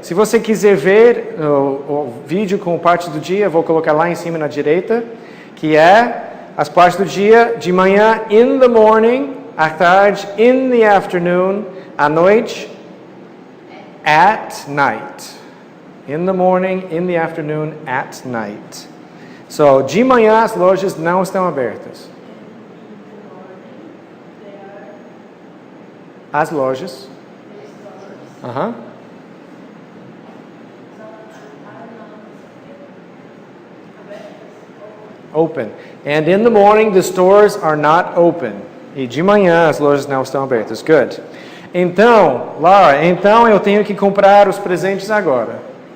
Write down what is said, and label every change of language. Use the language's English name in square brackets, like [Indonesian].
[Portuguese] Se você quiser ver o vídeo com parte do dia, vou colocar lá em cima na direita, que é as partes do dia, de manhã, [English] in the morning, [Portuguese] à tarde, [English] in the afternoon, [Portuguese] à noite, [English] at night. In the morning, in the afternoon, at night. [Portuguese] So, de manhã as lojas não estão abertas. As lojas. Aham. [English] Open. And in the morning the stores are not open. [Portuguese] E de manhã as lojas não estão abertas. Good. Então, Laura, então eu tenho que comprar os presentes agora.